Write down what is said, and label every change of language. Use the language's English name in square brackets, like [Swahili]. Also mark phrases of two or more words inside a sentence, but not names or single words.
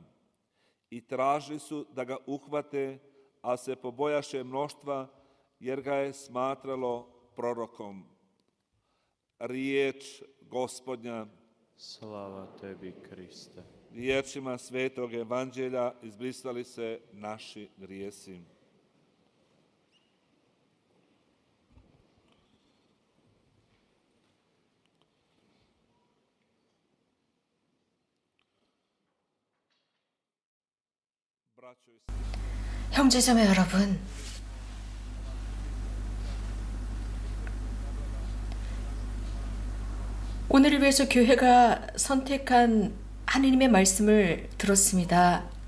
[Croatian] I tražili su da ga uhvate, a se pobojaše mnoštva, jer ga je smatralo prorokom. Riječ Gospodnja. Slava tebi, Kriste. Riječima Svetog Evanđelja izbrisali se naši grijesi. [Korean] 형제자매 여러분, 오늘을 위해서 교회가 선택한 하느님의 말씀을 들었습니다.